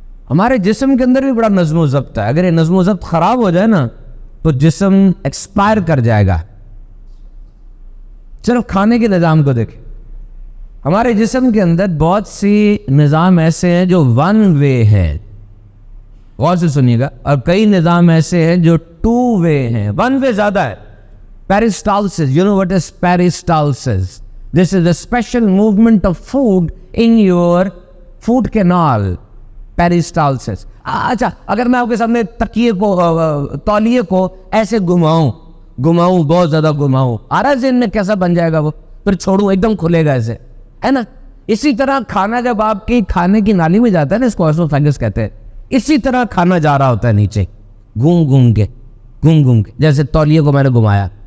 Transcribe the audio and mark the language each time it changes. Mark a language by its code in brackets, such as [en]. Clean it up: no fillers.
[ur] ہمارے جسم کے اندر بھی بڑا نظم و ضبط ہے. اگر یہ نظم و ضبط خراب ہو جائے نا تو جسم ایکسپائر کر جائے گا. صرف کھانے کے نظام کو دیکھیں. ہمارے جسم کے اندر بہت سی نظام ایسے ہیں جو ون وے ہیں, غور سے سنیے گا, اور کئی نظام ایسے ہیں جو ٹو وے ہیں. ون وے زیادہ ہے. [en] Peristalsis, you know what is peristalsis? This is a special movement of food in your food canal. [ur] پیرسٹالسس. اچھا, اگر میں آپ کے سامنے تکیے کو, تولیے کو ایسے گھماؤں بہت زیادہ گھماؤں, آ رہا ذہن میں کیسا بن جائے گا وہ, پھر چھوڑوں ایک دم کھلے گا ایسے, ہے نا. اسی طرح کھانا جب آپ کی کھانے کی نالی میں جاتا ہے نا, اس کو اسوفیگس کہتے ہیں, اسی طرح کھانا جا رہا ہوتا ہے نیچے گھوم کے, جیسے تولیے کو میں نے گھمایا.